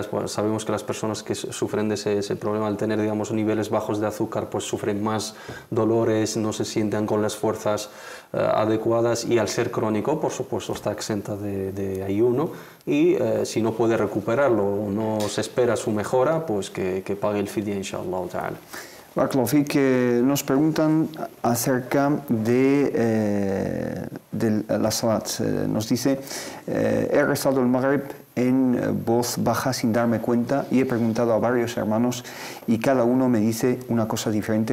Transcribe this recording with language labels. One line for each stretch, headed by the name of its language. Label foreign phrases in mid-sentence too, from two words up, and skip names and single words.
Spanish: Pues sabemos que las personas que sufren de ese problema, al tener, digamos, niveles bajos de azúcar, pues sufren más dolores, no se sienten con las fuerzas adecuadas, y al ser crónico, por supuesto, está exenta de ayuno, y si no puede recuperarlo o no se espera su mejora, pues que pague el fidya,
Arabic: إن شاء الله تعالى.
Spanish: Barakallahu, que nos preguntan acerca de las salats. Nos dice, he rezado el Maghrib en voz baja sin darme cuenta y he preguntado a varios hermanos y cada uno me dice una cosa diferente.